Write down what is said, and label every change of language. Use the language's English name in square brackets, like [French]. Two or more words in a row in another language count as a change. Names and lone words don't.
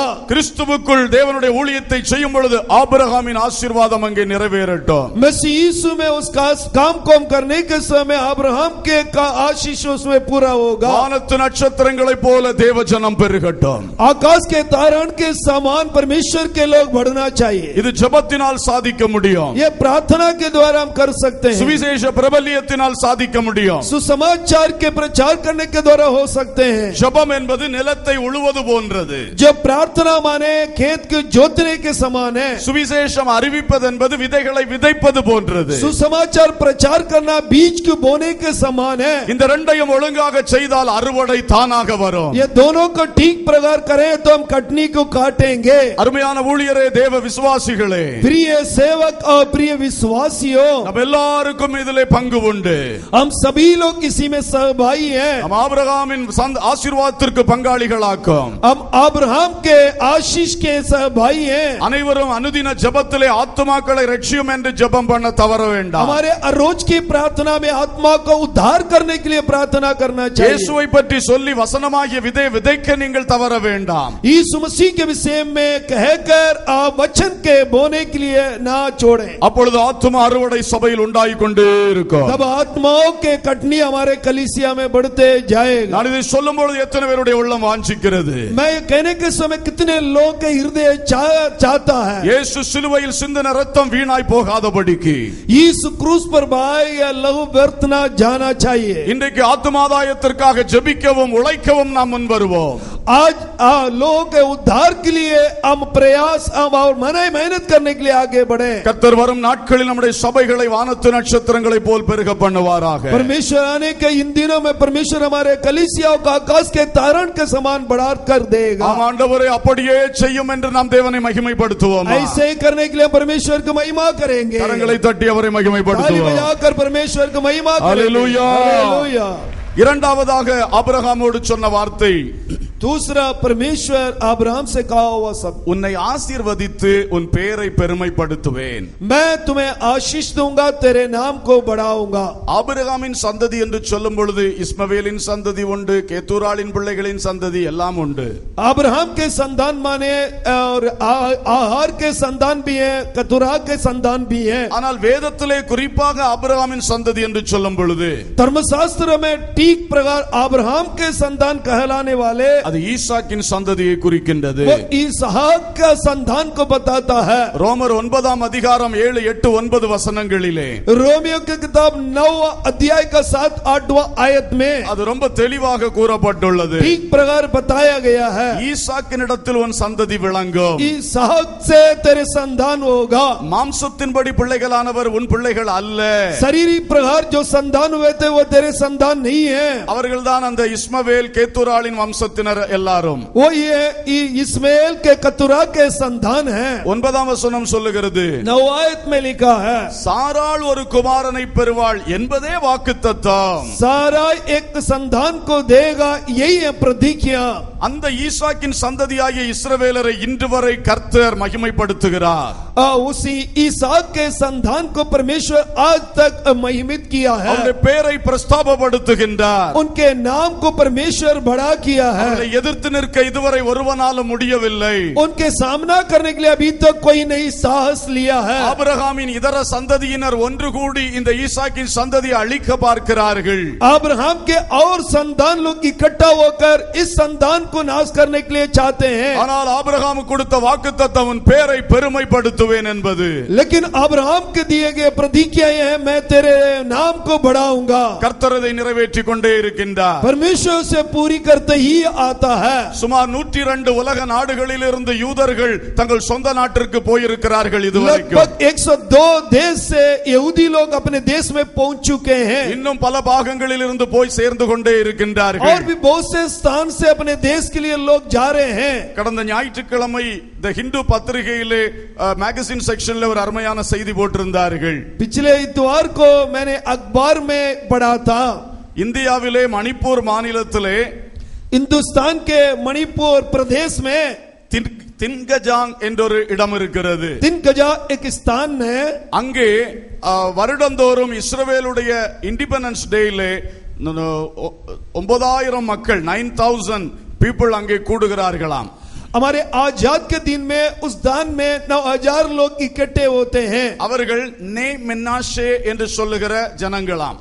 [Tamil] கிறிஸ்துவுக்குள் தேவனுடைய ஊழியத்தை செய்யும் பொழுது ஆபிரகாமின் ஆசீர்வாதம் அங்கே நிறைவேறட்டும். [Hindi] मसीह यीशु में उस काम को हम करने के समय अब्राहम के का आशीष उसमें पूरा होगा। [Tamil] வானத்து நட்சத்திரங்களைப் போல தேவஜனம் பெருகட்டும். [Hindi] आकाश के तारण के समान परमेश्वर के लोग बढ़ना चाहिए। [Tamil] இது ஜெபத்தினால் சாதிக்க முடியும். [Hindi] ये प्रार्थना के द्वारा हम कर सकते हैं। [Tamil] சுவிசேஷ பிரபல்யத்தினால் சாதிக்க முடியும். [Hindi] सुसमाचार के प्रचार करने के द्वारा हो सकते हैं। [Tamil] ஜெபம் என்பது நிலத்தை உழுவது போன்றது. [Hindi] जब प्रार्थना माने खेत के जोतने के समान है। [Tamil] சுவிசேஷம் அறிவிப்பது என்பது விதைகளை விதைப்பது போன்றது. [Hindi] सुसमाचार प्रचार करना बीज को बोने के समान है। [Tamil] இந்த ரெண்டையும் ஒழுங்காக செய்தால் அறுவடை தானாக வரும். [Hindi] ये दोनों को ठीक प्रकार करें तो हम कटनी को काटेंगे। [Tamil] அருமையான ஊழியரே, தேவ விசுவாசிகளே, [Hindi] प्रिय सेवक और प्रिय विश्वासियों, [Tamil] நம்ம எல்லாருக்கும் இதிலே பங்கு உண்டு. [Hindi] हम सभी लोग इसी में सहभागी हैं। [Tamil] நம்ம ஆபிரகாமின் ஆசீர்வாதத்திற்கு பங்காளிகளாக்கும். [Hindi] हम अब्राहम के आशीष के सहभागी हैं। [Tamil] அனைவரும் அனுதின ஜெபத்திலே ஆத்துமாக்களை ரட்சியும் என்று ஜெபம் பண்ண தவற வேண்டாம். [Hindi] हमारे रोज की प्रार्थना में आत्मा को उद्धार करने के लिए प्रार्थना करना चाहिए। [Tamil] இயேசுவை பற்றி சொல்லி வசனமாகிய விதை விதைக்க நீங்கள் தவற வேண்டாம். [Hindi] यीशु मसीह के विषय में कहकर आप वचन के बोने के लिए ना छोड़ें। [Tamil] அப்பொழுது ஆத்துமா அறுவடை சபையில் உண்டாகிக் கொண்டே இருக்கும். [Hindi] तब आत्माओं के कटनी हमारे कलीसिया में बढ़ते जाएगा। [Tamil] நான் இதை சொல்லும் பொழுது எத்தனை பேருடைய உள்ளம் வாஞ்சிக்கிறது? [Hindi] मैं ये कहने के समय कितने लोग के हृदय चाहता है [Tamil] இயேசு சிலுவையில் சிந்தின ரத்தம் வீணாய் போகாதபடிக்கு [Hindi] यीशु क्रूस पर बहाया लहू व्यर्थ ना जाना चाहिए। [Tamil] இன்றைக்கு ஆத்துமாதாயத்திற்காக ஜெபிக்கவும் உழைக்கவும் நாம் முன் வருவோம். [Hindi] आज लोगों के उद्धार के लिए हम प्रयास और मेहनत करने के लिए आगे बढ़े। [Tamil] கர்த்தர் வரும் நாட்களில் நம்முடைய சபைகளை வானத்து நட்சத்திரங்களைப் போல் பெருக பண்ணுவாராக. [Hindi] परमेश्वर आने के इन दिनों में परमेश्वर हमारे कलीसियाओं को आकाश के तारण के समान बढ़ा कर देगा। [Tamil] ஆம் ஆண்டவரே, அப்படியே செய்யும் என்று நாம் தேவனை மகிமைப்படுத்துவோம். [Hindi] ऐसे ही करने के लिए परमेश्वर को महिमा करेंगे। [Tamil] கரங்களை தட்டி அவரை [Hindi] ताली [Tamil] மகிமைப்படுத்துவோம். [Hindi] बजाकर परमेश्वर को महिमा करेंगे। हालेलुया। हालेलुया। [Tamil] இரண்டாவதாக ஆபிரகாமோடு சொன்ன வார்த்தை, [Hindi] दूसरा परमेश्वर अब्राहम से कहा हुआ शब्द, [Tamil] உன்னை ஆசீர்வதித்து உன் பெயரை பெருமைப்படுத்துவேன். [Hindi] मैं तुम्हें आशीष दूंगा, तेरे नाम को बढ़ाऊंगा। [Tamil] ஆபிரகாமின் சந்ததி என்று சொல்லும் பொழுது இஸ்மவேலின் சந்ததி உண்டு, கேத்தூராளின் பிள்ளைகளின் சந்ததி எல்லாம் உண்டு. [Hindi] अब्राहम के संतान माने और आहार के संतान भी है, कतुरा के संतान भी है। [Tamil] ஆனால் வேதத்திலே குறிப்பாக ஆபிரகாமின் சந்ததி என்று சொல்லும் பொழுது [Hindi] धर्मशास्त्र में ठीक प्रकार अब्राहम के संतान कहलाने वाले [Tamil] அது ஈசாக்கின் சந்ததியை குறிக்கின்றது. [Hindi] वो इसहाक का संतान को बताता है। [Tamil] ரோமர் 9 அதிகாரம் 7, 8, 9 வசனங்களிலே [Hindi] रोमियो की किताब 9 अध्याय का 7, 8 आयत में [Tamil] அது ரொம்ப தெளிவாக கூறப்பட்டுள்ளது. [Hindi] ठीक प्रकार बताया गया है। [Tamil] ஈசாக்கினிடத்தில் உன் சந்ததி விளங்கும். [Hindi] इसहाक से तेरे संतान होगा। [Tamil] மாம்சத்தின்படி பிள்ளைகளானவர் உன் பிள்ளைகள் அல்ல. [Hindi] शरीरी प्रकार जो संतान हुए थे वो तेरे संतान नहीं है। [Tamil] அவர்கள்தான் அந்த இஸ்மவேல் கேத்தூராளின் வம்சத்தினர் எல்லாரும். [Hindi] वो ये इस्माइल के कतुरा के संतान है। [Tamil] 9 வசனம் சொல்லுகிறது, [Hindi] 9 आयत में लिखा है, [Tamil] சாராள் ஒரு குமாரனை பெறுவாள் என்பதே வாக்குத்தத்தம். [Hindi] सारा एक संतान को देगा, यही है प्रतिज्ञा। [Tamil] அந்த ஈசாக்கின் சந்ததியாகிய இஸ்ரவேலரை இன்று வரை கர்த்தர் மகிமைப்படுத்துகிறார். [Hindi] उसी ईसाक के संतान को परमेश्वर आज तक महिमित किया है। [Tamil] அவருடைய பெயரை பிரஸ்தாபப்படுத்துகின்றார். [Hindi] उनके नाम को परमेश्वर बड़ा किया है। [Tamil] அவரை எதிர்த்து நிற்க இதுவரை ஒருவனாலும் முடியவில்லை. [Hindi] उनके सामना करने के लिए अभी तक कोई नहीं साहस लिया है। [Tamil] ஆபிரகாமின் இதர சந்ததியினர் ஒன்று கூடி இந்த ஈசாக்கின் சந்ததியை அழிக்க பார்க்கிறார்கள். [Hindi] अब्राहम के और संतान लोग इकट्ठा होकर इस संतान को नाश करने के लिए चाहते हैं। [Tamil] ஆனால் ஆபிரகாமுக்கு கொடுத்த வாக்குத்தத்தம் உன் பேரை பெருமைப்படுத்துவேன் என்பது. [Hindi] लेकिन अब्राहम के दिए गए प्रतिज्ञा है मैं तेरे नाम को बढ़ाऊंगा। [Tamil] கர்த்தர் அதை நிறைவேற்றி கொண்டே இருக்கின்றார். [Hindi] परमेश्वर से पूरी करते ही आता है। [Tamil] சுமார் 102 உலக நாடுகளில் இருந்து யூதர்கள் தங்கள் சொந்த நாட்டிற்கு போயிருக்கிறார்கள் இதுவரைக்கும். [Hindi] लगभग 102 देश से यहूदी लोग अपने देश में पहुंच चुके हैं। [Tamil] இன்னும் பல பாகங்களில் இருந்து போய் சேர்ந்து கொண்டே இருக்கின்றார்கள். [Hindi] और भी बहुत से स्थान से अपने देश के लिए लोग जा रहे हैं। [Tamil] கடந்த ஞாயிற்றுக்கிழமை தி ஹிந்து பத்திரிகையிலே [English] magazine sectionல [Tamil] ஒரு அருமையான செய்தி போட்டிருந்தார்கள். [Hindi] पिछले इतवार को मैंने अखबार में पढ़ा था [Tamil] இந்தியாவிலே மணிப்பூர் மாநிலத்திலே [Hindi] हिंदुस्तान के मणिपुर प्रदेश में [Tamil] தின்கஜாங் என்ற ஒரு இடம் இருக்கிறது. [Hindi] तिनकजा एक स्थान है। [Tamil] அங்கே வருடந்தோறும் இஸ்ரவேலுடைய [English] independence dayயிலே [Tamil] 9000 மக்கள் 9000 பீப்புள் அங்கே கூடுகிறார்களாம். [Hindi] हमारे आजाद के दिन में उस दान में 9000 लोग इकट्ठे होते हैं। [Tamil] அவர்கள் நே மெனாஷே என்று சொல்லுகிற ஜனங்களாம்.